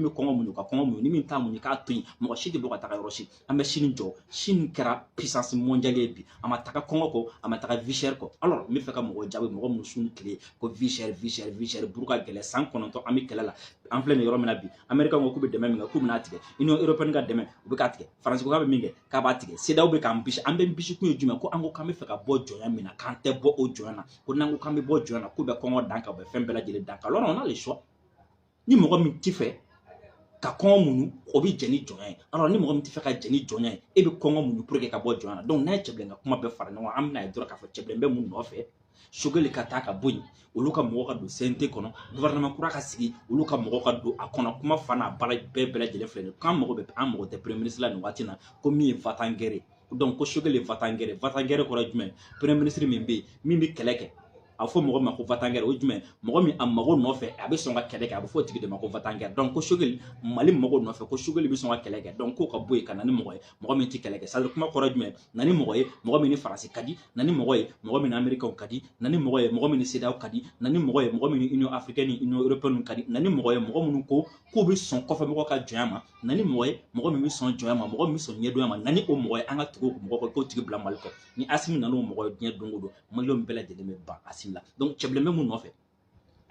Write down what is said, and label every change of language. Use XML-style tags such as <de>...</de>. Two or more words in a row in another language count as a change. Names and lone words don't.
<bm>bɛ kɔngɔ muɲu u ka kɔngɔ muɲu ni min t'a muɲu k'a to yen mɔgɔ si tɛ bɔ ka taga yɔrɔ si an bɛ Chine jɔ Chine kɛra</bm> <fr>puissance mondiale</fr> <bm>ye bi a ma taga kɔngɔ kɔ a ma taga</bm> <fr>vie chère</fr> <bm>kɔ alors n bɛ fɛ ka mɔgɔ jaabi mɔgɔ minnu sun tile ko</bm> <fr>vie chère</fr> <bm>buru ka gɛlɛ san 9 an bɛ kɛlɛ la an filɛ nin yɔrɔ min na bi américains ko k'u bɛ dɛmɛ min kɛ k'u bɛna tigɛ Union européenne ka dɛmɛ u bɛ k'a tigɛ Faransi ko k'a bɛ min kɛ k'a b'a tigɛ CEDEAO bɛ k'an bisi an bɛ bisi kun ye jumɛn ko an ko k'an bɛ fɛ ka bɔ jɔnya min na k'an tɛ bɔ o jɔnya na ko n'an ko k'an bɛ bɔ jɔnya na k'u bɛ kɔngɔ dan kan u bɛ fɛn bɛɛ lajɛlen dan kan</bm> <fr>alors on a le choix</fr> <bm>ni mɔgɔ min t'i fɛ ka kɔngɔ muɲu o bɛ jɛn ni jɔnya ye alors ni mɔgɔ min t'i fɛ ka jɛn ni jɔnya ye e bɛ kɔngɔ muɲu</bm> <fr>pour que</fr> <bm>ka bɔ jɔnya na donc n'a ye cɛbilen ka kuma bɛɛ fara ɲɔgɔn kan an bɛna ye dɔrɔn k'a fɔ cɛbilen bɛ mun nɔfɛ Choguel ka taa ka bɔ yen olu ka mɔgɔw ka don CNT kɔnɔ gouvernement kura ka sigi olu ka mɔgɔw ka don a kɔnɔ kuma fa n'a baara bɛɛ lajɛlen filɛ nin ye k'an mago tɛ</bm> <fr>premier ministre</fr> <bm>la nin waati na ko min ye va-t-en-guerre donc ko Choguel ye va-t-en-guerre kɔrɔ ye jumɛn</bm> <fr>premier ministre</fr> <bm>min bɛ yen min bɛ kɛlɛ kɛ a fɔ mɔgɔ ma ko va-t-en-guerre o jumɛn mɔgɔ min a mago nɔfɛ a bɛ sɔn ka kɛlɛ kɛ a bɛ fɔ o tigi de ma ko va-t-en-guerre donc ko Choguel Mali mago nɔfɛ ko Choguel bɛ sɔn ka kɛlɛ kɛ donc k'o ka bɔ yen ka na ni mɔgɔ ye mɔgɔ min tɛ kɛlɛ kɛ</bm> <fr>c'est à dire</fr> <bm>kuma kɔrɔ jumɛn na ni mɔgɔ ye mɔgɔ min ni Faransi ka di na ni mɔgɔ ye mɔgɔ min ni Américain ka di na ni mɔgɔ ye mɔgɔ min ni CEDEAO ka di na ni mɔgɔ ye mɔgɔ min ni Union africaine ni Union européenne ka di na ni mɔgɔ ye mɔgɔ minnu ko k'u bɛ sɔn kɔfɛmɔgɔ ka jɔnya ma na ni mɔgɔ ye mɔgɔ min bɛ sɔn jɔnya ma mɔgɔ min bɛ sɔn ɲɛdɔnya ma na ni o mɔgɔ ye an ka tugu o mɔgɔ kɔ k'o tigi bila Mali kɔ ni Assimi nana o mɔgɔ ye diɲɛ don o don Maliyɛnw bɛɛ lajɛlen bɛ ban Assimi la donc cɛbilen bɛ mun nɔfɛ a</bm>